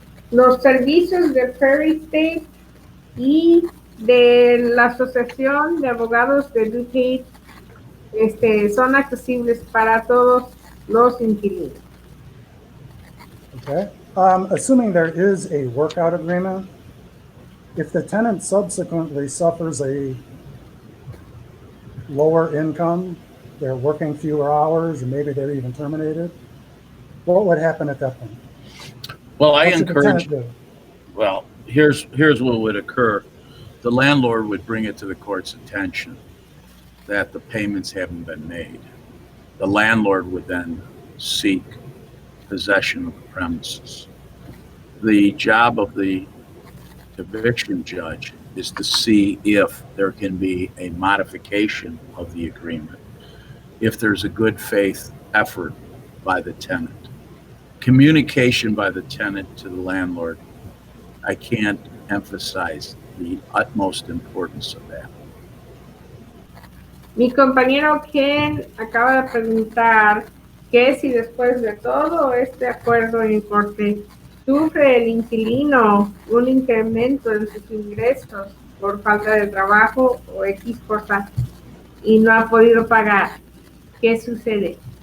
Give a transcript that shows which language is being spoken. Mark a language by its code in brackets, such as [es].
[es] Los servicios de Perry State y de la Asociación de Abogados de DuPage son accesibles para todos los inquilinos. [en] Okay. Assuming there is a workout agreement, if the tenant subsequently suffers a lower income, they're working fewer hours, and maybe they're even terminated, what would happen at that point? Well, I What should the encourage. tenant do? Well, here's what would occur. The landlord would bring it to the court's attention that the payments haven't been made. The landlord would then seek possession of the premises. The job of the eviction judge is to see if there can be a modification of the agreement, if there's a good faith effort by the tenant. Communication by the tenant to the landlord, I can't emphasize the utmost importance of that. [es] Mi compañero Ken acaba de preguntar que si después de todo este acuerdo en corte sufre el inquilino un incremento en sus ingresos por falta de trabajo o X cosa y no ha podido pagar, ¿qué sucede?